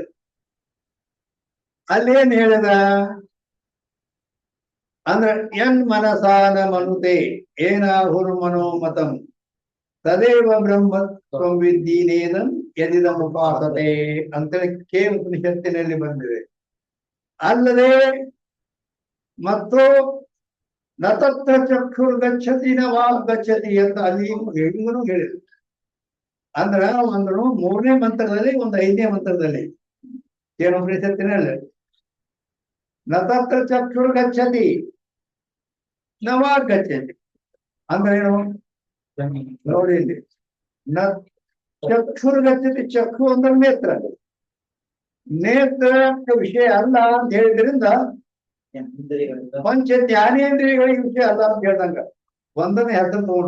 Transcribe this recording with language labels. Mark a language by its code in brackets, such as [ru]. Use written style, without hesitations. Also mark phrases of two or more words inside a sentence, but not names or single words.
[kn] ಅಲ್ಲೇನ್ ಹೇಳಿದ ಅಂದ್ರೆ [sa] ಯನ್ ಮನಸಾನ ಮನುತೆ ಏನಾಹುರು ಮನೋಮತಂ ತದೇವ ಬ್ರಹ್ಮ ಸಂವಿದ್ದೀನೇದಂ ಯದಿದಂ ಉಪಾಸತೆ [kn] ಅಂತೇಳಿ ಕೇನುಪನಿಷತ್ತಿನಲ್ಲಿ ಬಂದಿದೆ. ಅಲ್ಲದೆ ಮತ್ತು [sa] ನತತ್ರ ಚಕ್ಷುರ್ ಗಚ್ಚತಿ ನ ವಾಗ್ ಗಚ್ಚತಿ [kn] ಅಂತ ಅಲ್ಲಿ ಹೇಳಿದ್ರು ಹೇಳಿದ್ರು. ಅಂದ್ರ ಒಂದು 3ನೇ ಮಂತ್ರದಲ್ಲಿ, ಒಂದು 5ನೇ ಮಂತ್ರದಲ್ಲಿ ಕೇನುಪನಿಷತ್ತಿನಲ್ಲಿ [sa] ನತತ್ರ ಚಕ್ಷುರ್ ಗಚ್ಚತಿ ನ ವಾಗ್ ಗಚ್ಚತಿ [kn] ಅಂದ್ರೆ ಏನು ನೋಡಿ ಇಲ್ಲಿ. [sa] ಚಕ್ಷುರ್ ಗಚ್ಚತಿ, [kn] ಚಕ್ಷು ಅಂದ್ರೆ ನೇತ್ರ, ನೇತ್ರ ವಿಷಯ ಅಲ್ಲ ಅಂತ ಹೇಳಿದ್ರಿಂದ ಪಂಚ ಜ್ಞಾನೇಂದ್ರಿಯಗಳಿಗೆ ವಿಷಯ ಅಲ್ಲ ಅಂತ ಹೇಳ್ದಂಗ 1ನೇ ಹೆಸರು ತಗೊಂಡ್ರು.